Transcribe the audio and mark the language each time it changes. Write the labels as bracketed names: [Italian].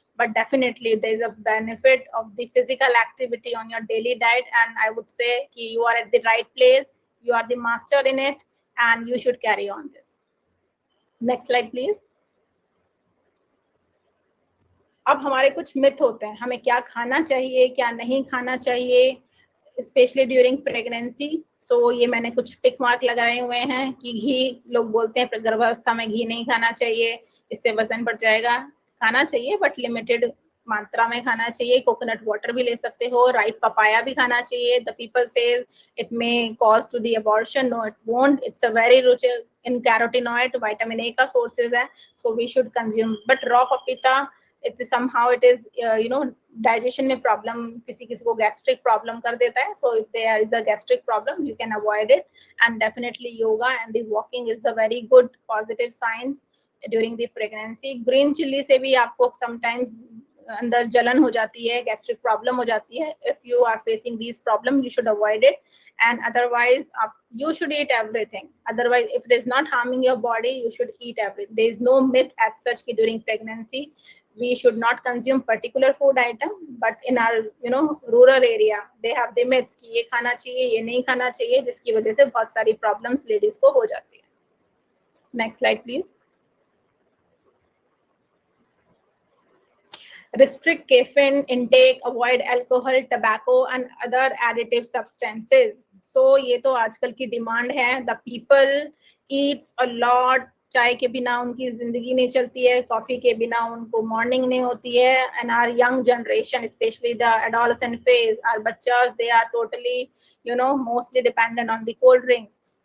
[English] But definitely there is a benefit of the physical activity on your daily diet, and I would say ki you are at the right place, you are the master in it, and you should carry on this. Next slide please. [Hindi] अब हमारे कुछ myth होते हैं, हमें क्या खाना चाहिए क्या नहीं खाना चाहिए, [English] Specially during pregnancy. [Hindi] सो ये मैंने कुछ टिक मार्क लगाए हुए हैं कि घी, लोग बोलते हैं गर्भावस्था में घी नहीं खाना चाहिए, इससे वजन बढ़ जाएगा। खाना चाहिए [English] but limited [Hindi] मात्रा में खाना चाहिए. कोकोनट वाटर भी ले सकते हो. राइप पपाया भी खाना चाहिए. [English] The people says it may cause to the abortion. No, it won't. It's a very rich in carotenoid, vitamin A का sources है, so we should consume. But raw papita, it is somehow it is digestion में problem, [Hindi] किसी किसी को [English] gastric problem कर देता है. So if there is a gastric problem, you can avoid it. And definitely yoga and the walking is the very good positive signs during the pregnancy. [Hindi] Green chili से भी आपको sometimes अंदर जलन हो जाती है, gastric problem हो जाती है. [English] If you are facing these problems, you should avoid it. And otherwise, you should eat everything. Otherwise, if it is not harming your body, you should eat everything. There is no myth as such कि during pregnancy we should not consume particular food item. But in our rural area, they have the myths [Hindi] कि ये खाना चाहिए, ये नहीं खाना चाहिए, जिसकी वजह से बहुत सारी problems ladies को हो जाती है. [English] Next slide, please. Restrict caffeine intake, avoid alcohol, tobacco and other additive substances. [Hindi] So ये तो आजकल की डिमांड है. [English] The people eats a lot. [Hindi] चाय के बिना उनकी जिंदगी नहीं चलती है, कॉफी के बिना उनको मॉर्निंग नहीं होती है. [English] And our young generation, especially the adolescent phase, our बच्चास, they are totally mostly dependent on the cold drinks.